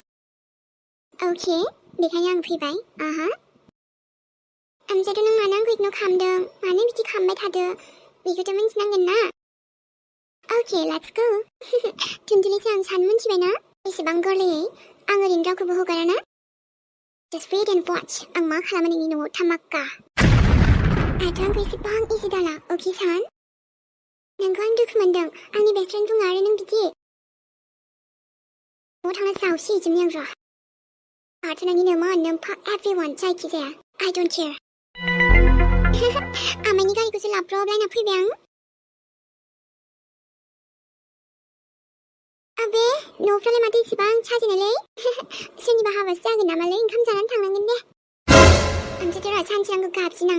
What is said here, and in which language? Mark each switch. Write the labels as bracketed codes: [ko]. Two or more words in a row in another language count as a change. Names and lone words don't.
[brx] अके, बेखायनो आं फैबाय। आहा। ओमफ्रायथ' नों मानो आंखौ इगनर खालामदों, मानो बिदि खालामबाय थादो, बेखौथ' मिन्थिनांगोन ना। [en] okay, let's go. [brx] थुनजुलिसो आं सानो मिन्थिबायना, एसेबां गोरलैयै आं ओरैनो रावखौबो हगाराना। [en] Just wait and watch, [brx] आं मा खालामो नोंनि न'आव धामाका। आंथ' आंखौ एसेबां इजि दाला, अके सान? नोंखौ आं दुखु मोनदों, आंनि [en] best friend [brx] बुङो आरो नों बिदि। न'आव थांना जावसि हैजोबनि आं र'। आंथ' नोंनि नोमोन, नोमफा एभ्रिवान जायखिजाया, [en] I don't care। [brx] आमाइनि गारिखौसो लाब्रबलायना फैबाय आं। आबे, न'फ्रालाय माथो इसेबां साजिनायलै? सोरनिबा हाबासो जागोन नामालै, ओंखाम जानानै थांनांगोन दे। ओमफ्रायथ' र' सानजिरांखौ गाबज्रिनां।